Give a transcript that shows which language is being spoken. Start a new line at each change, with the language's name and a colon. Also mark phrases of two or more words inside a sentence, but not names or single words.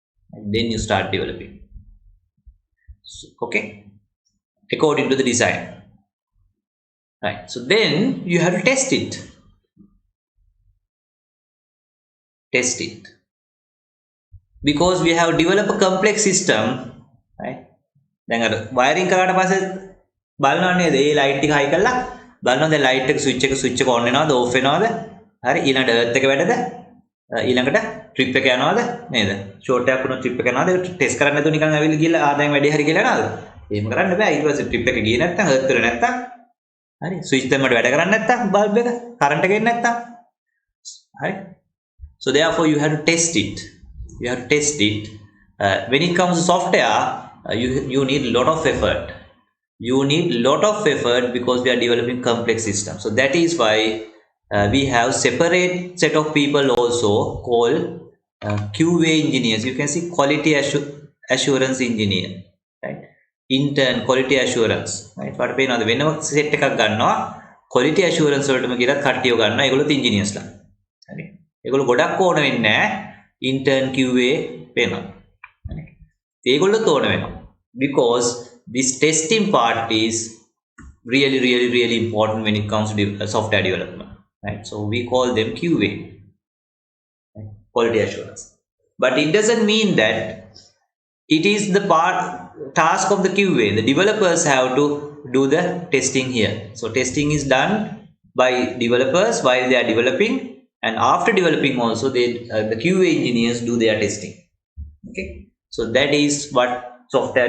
English: So, okay, according to the design. Right. So then you have to test it. Because we have developed a complex system. Right.
Sinhala: දැන් අර වයරින් කරාට පස්සේ බලනවා නේද? ඒ ලයිට් එක හයි කරලා බලනවා දැන් ලයිට් එක ස්විච් එක ඔන් වෙනවද ඕෆ් වෙනවද? හරි, ඊළඟට එර්ත් එක වැඩද? ඊළඟට ට්‍රිප් එක යනවද? නේද? ෂෝට් එකක් වුණොත් ට්‍රිප් එක යනවද? ටෙස්ට් කරන්නේ නැතුව නිකන් ඇවිල්ලා ගිහලා දැන් වැඩේ හරි කියලා යනවද? එහෙම කරන්න බෑ. ඊට පස්සේ ට්‍රිප් එක ගියේ නැත්තම් එර්ත් වෙලා නැත්තම් හරි ස්විච් දැම්මට වැඩ කරන්නේ නැත්තම් බල්බ් එක කරන්ට් එක එන්නේ නැත්තම් හරි
English: so therefore you have to test it when it comes to software you need a lot of effort because we are developing complex systems so that is why we have separate set of people also called QA engineers you can see quality assurance engineer right intern quality assurance right what
Sinhala: පේනවද වෙනම
English: set
Sinhala: එකක් ගන්නවා
English: quality assurance
Sinhala: වලටම කියලා කට්ටියව ගන්නවා ඒගොල්ලොත්
English: engineers
Sinhala: ලා හරි ඒගොල්ලෝ ගොඩක් ඕන වෙන්නේ නැහැ
English: intern QA
Sinhala: වෙනවා හරි ඒගොල්ලොත් ඕන වෙනවා
English: because this testing part is really important when it comes to software development right so we call them QA right? Quality assurance but it doesn't mean that it is the task of the QA the developers have to do the testing here so testing is done by developers while they are developing and after developing also the QA engineers do their testing okay so that is what software